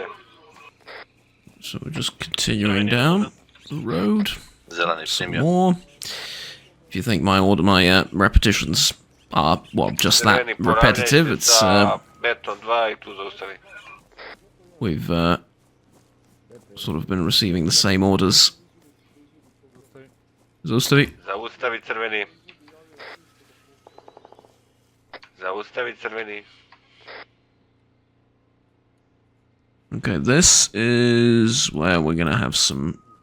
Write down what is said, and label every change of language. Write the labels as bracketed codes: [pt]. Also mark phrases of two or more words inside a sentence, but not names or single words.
[en] So we're just continuing down the road. Zeleni Some more. If you think my repetitions are, well, just that repetitive, it's, we've, sort of been receiving the same orders. [sr] Zaustavi. Zaustavi crveni. Zaustavi crveni. [en] Okay, this is where we're gonna have some...